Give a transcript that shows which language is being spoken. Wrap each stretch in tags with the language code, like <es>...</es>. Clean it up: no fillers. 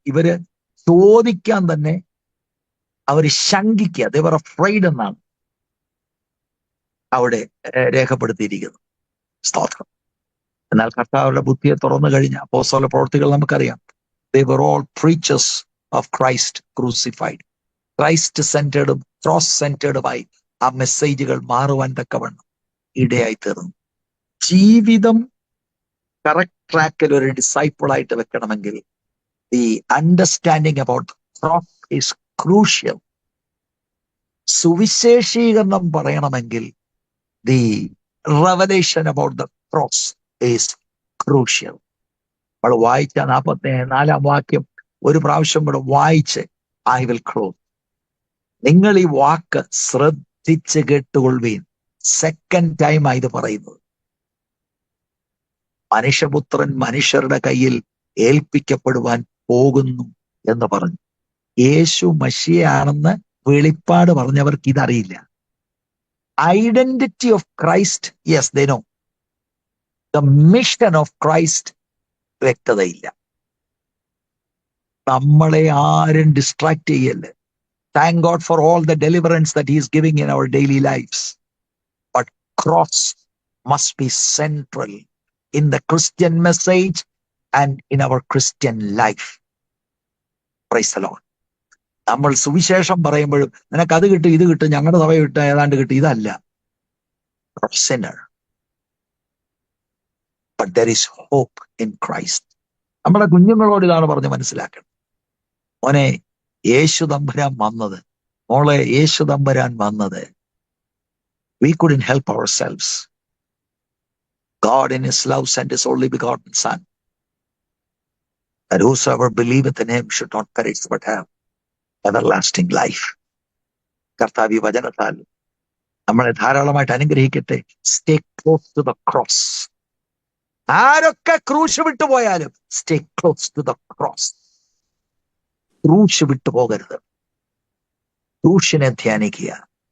<ml>ഇവര് ചോദിക്കാൻ തന്നെ അവര് ശങ്കിക്കുക,</ml> <en>they were afraid</en> <ml>എന്നാണ് അവിടെ രേഖപ്പെടുത്തിയിരിക്കുന്നത്. സ്തോത്രം. എന്നാൽ കർത്താവിന്റെ ബുദ്ധിയെ തുറന്നു കഴിഞ്ഞ അപ്പോസ്തല പ്രവൃത്തികൾ നമുക്കറിയാം.</ml> <en>They were all preachers of Christ crucified.</en> <ml>Christ സെന്റേർഡും cross സെന്റേർഡുമായി ആ മെസ്സേജുകൾ മാറുവാൻ തക്കവണ്ണം ഇടയായി തീർന്നു. ജീവിതം കറക്റ്റ് ട്രാക്കിൽ ഒരു ഡിസൈപ്പിളായിട്ട് വെക്കണമെങ്കിൽ</ml> <en>the understanding about the cross is crucial.</en> <ml>സുവിശേഷീകരണം പറയണമെങ്കിൽ</ml> <en>the revelation about the cross is crucial.</en> <ml>നമ്മൾ വായിച്ച 44-ാം വാക്യം ഒരു പ്രാവശ്യം കൂടെ വായിച്ച്</ml> <en>I will close.</en> <ml>നിങ്ങൾ ഈ വാക്ക് ശ്രദ്ധിച്ച് കേട്ടുകൊള്ളുവീൻ. സെക്കൻഡ് ടൈം ഇത് പറയുന്നത്. മനുഷ്യപുത്രൻ മനുഷ്യരുടെ കയ്യിൽ ഏൽപ്പിക്കപ്പെടുവാൻ പോകുന്നു എന്ന് പറഞ്ഞു. യേശു മശിഹയാണെന്ന് വെളിപ്പാട് പറഞ്ഞവർക്ക് ഇതറിയില്ല.</ml> <en>Identity of Christ, yes they know. The mission of Christ</en> <ml>വ്യക്തതയില്ല. നമ്മളെ ആരും ഡിസ്ട്രാക്ട് ചെയ്യല്ലേ.</ml> <en>Thank God for all the deliverance that He is giving in our daily lives. But cross must be central in the Christian message and in our Christian life. Praise the Lord.</en> <ml>നമ്മൾ സുവിശേഷം പറയുമ്പോഴും നിനക്ക് അത് കിട്ടും ഇത് കിട്ടും ഞങ്ങളുടെ സഭ കിട്ടും ഏതാണ്ട് കിട്ടും, ഇതല്ല.</ml> <en>Sinner. But there is hope in Christ.</en> <ml>നമ്മുടെ കുഞ്ഞുങ്ങളോട് ഇതാണ് പറഞ്ഞ് മനസ്സിലാക്കണം. മോനെ, യേശു തമ്പുരാൻ വന്നത്, മോളെ, യേശു തമ്പുരാൻ വന്നത്,</ml> <en>we couldn't help ourselves. God in His love sent His only begotten Son, that whosoever believeth in Him should not perish but have everlasting life.</en> <ml>കർത്താവ് വചനത്താൽ നമ്മളെ ധാരാളമായിട്ട് അനുഗ്രഹിക്കട്ടെ.</ml> <en>Stay close to the cross.</en> <ml>ആരൊക്കെ ക്രൂശ് വിട്ടുപോയാലും</ml> <en>Stay close to the cross.</en> <ml>ക്രൂശ് വിട്ടുപോകരുത്. ക്രൂശിനെ ധ്യാനിക്കുക.</ml>